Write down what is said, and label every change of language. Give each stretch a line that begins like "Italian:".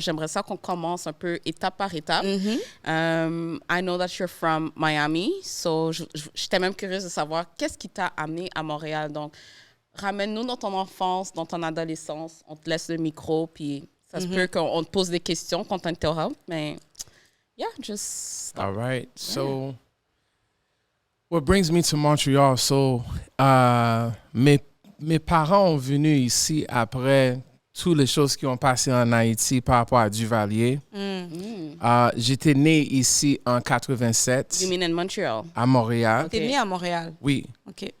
French: J'aimerais ça qu'on commence un peu étape par étape.
English: I know that you're from Miami, so
French: j'étais même curieuse de savoir qu'est-ce qui t'a amené à Montréal. Donc, ramène-nous dans ton enfance, dans ton adolescence. On te laisse le micro, puis ça se peut qu'on te pose des questions, qu'on t'interrompe, mais
English: yeah, just... All right. So, what brings me to Montreal?
French: So, mes parents ont venu ici après toutes les choses qui ont passé en Haïti par rapport à Duvalier. J'étais né ici en 87
English: You mean in Montreal?
French: à Montréal. T'es né à Montréal. Oui. OK.